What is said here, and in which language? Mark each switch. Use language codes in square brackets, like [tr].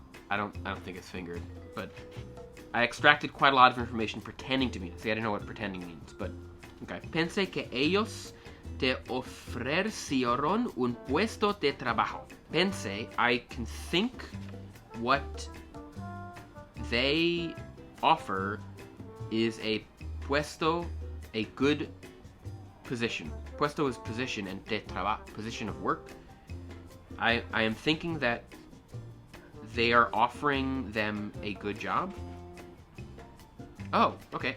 [en] I don't think it's fingered, but I extracted quite a lot of information pretending to be. See, I didn't know what pretending means, but okay. [es] Pensé que ellos te ofrecieron un puesto de trabajo. [en] Pensé, I can think what they offer is a puesto, a good position. Puesto is position, and [es] de trabajo, [en] position of work. I am thinking that they are offering them a good job. Oh, okay.